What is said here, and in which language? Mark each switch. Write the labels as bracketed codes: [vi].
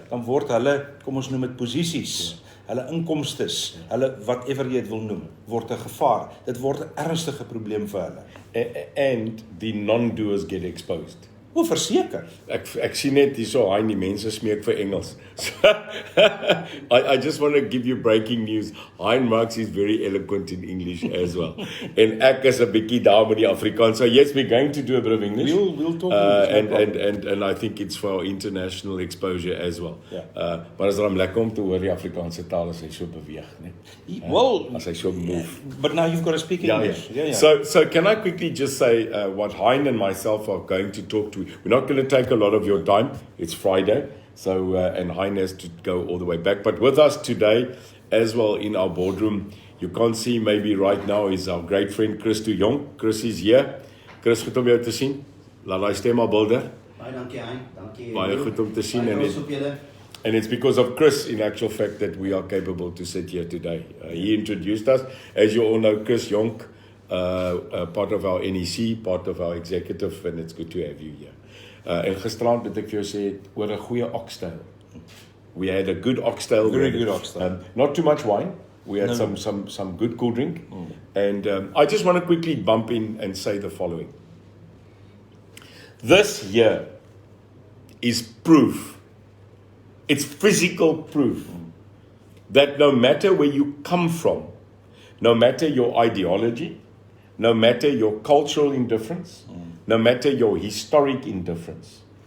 [af] dan word hulle, kom ons noem dit posisies, hulle inkomstes, hulle whatever jy dit wil noem, word 'n gevaar. Dit word 'n ernstige probleem vir hulle. [en] And the non-doers get exposed. [af] O, verseker. Ek sien net hierso, Hein, die mense smeek vir Engels. [en] So, I just want to give you breaking news. Hein Marx is very eloquent in English as well. [af] En ek is 'n bietjie daar met die Afrikaans. [en] So yes, we're going to do a bit of English. We'll talk English. And I think it's for our international exposure as well. [af] Ja. Maar is dan lekker om te hoor die Afrikaanse taal as hy so beweeg, né? [en] Well, [af] As hy so move. [en] but now you've got to speak English. Yeah. So can I quickly just say what Hein and myself are going to talk to? We're not going to take a lot of your time. It's Friday, so and Hein has to go all the way back. But with us today, as well in our boardroom, you can't see maybe right now is our great friend Chris de Jong. Chris is here. [af] Chris, goed om jou te sien. Laat daai stem maar bulder. Baie dankie Hein, dankie. Baie goed om te sien Baie en trots op julle. [en] And it's because of Chris, in actual fact, that we are capable to sit here today. He introduced us. As you all know, Chris Jonk, part of our NEC, part of our executive, and it's good to have you here. [af] En gisterand het ek vir jou sê oor 'n goeie oxtail. [en] We had a good oxtail. Very good oxtail. Not too much wine. We had some good cool drink. And I just want to quickly bump in and say the following. This year is proof. It's physical proof that no matter where you come from, no matter your ideology, no matter your cultural indifference, no matter your historic indifference,